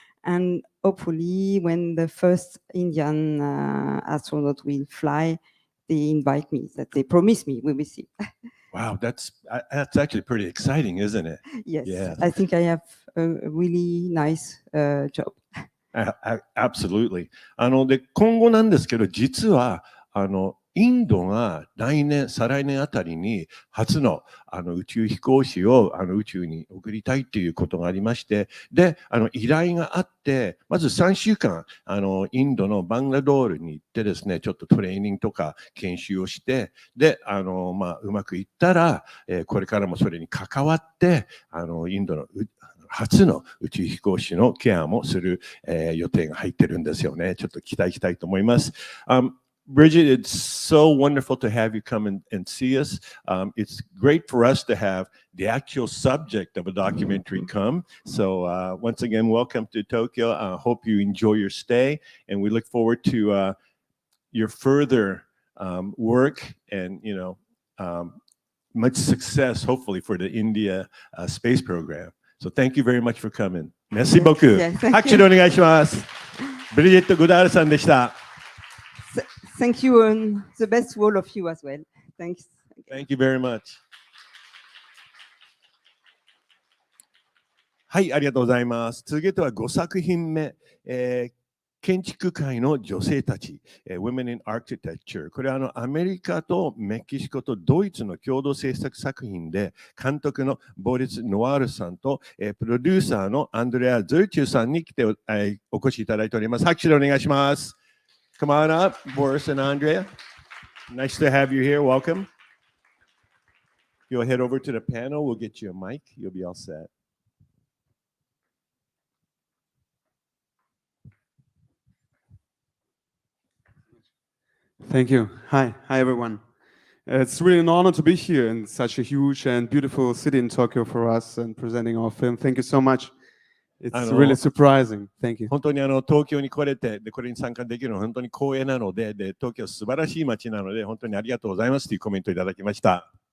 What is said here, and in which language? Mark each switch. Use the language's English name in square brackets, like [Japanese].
[English] And hopefully when the first Indian astronaut will fly, they invite me, that they promise me, we will see. Wow, that's actually pretty exciting, isn't it? Yes, yeah. I think I have a really nice job. Absolutely. [Japanese] で、今後なんですけど、実はインドが来年、再来年あたりに初の宇宙飛行士を宇宙に送りたいっていうことがありまして、で、依頼があって、まず3週間、インドのバングラドールに行ってですね、ちょっとトレーニングとか研修をして、で、うまくいったら、これからもそれに関わって、インドの初の宇宙飛行士のケアもする、予定が入ってるんですよね。ちょっと期待したいと思います。 [English] Brigitte, it's so wonderful to have you come and see us. It's great for us to have the actual subject of a documentary come. So once again, welcome to Tokyo. I hope you enjoy your stay, and we look forward to your further work and, much success, hopefully, for the India space program. So thank you very much for coming. [French] Merci beaucoup. [Japanese] 拍手でお願いします。ブリジット・ゴダールさんでした。 [English] Thank you, and the best to all of you as well. Thanks. Thank you very much. [Japanese] はい、ありがとうございます。続けては5作品目、建築界の女性たち、Women in Architecture。これはアメリカとメキシコとドイツの共同制作作品で、監督のボリス・ノワールさんと、プロデューサーのアンドレア・ズルチューさんに来て、お越しいただいております。拍手でお願いします。 [English] Come on up, Boris and Andrea. Nice to have you here. Welcome. You'll head over to the panel. We'll get you a mic. You'll be all set. Thank you. Hi everyone. It's really an honor to be here in such a huge and beautiful city in Tokyo for us and presenting our film. Thank you so much. It's really surprising. Thank you. [Japanese] 本当に東京に来れて、でこれに参加できるのは本当に光栄なので、で東京素晴らしい街なので、本当にありがとうございますというコメントをいただきました。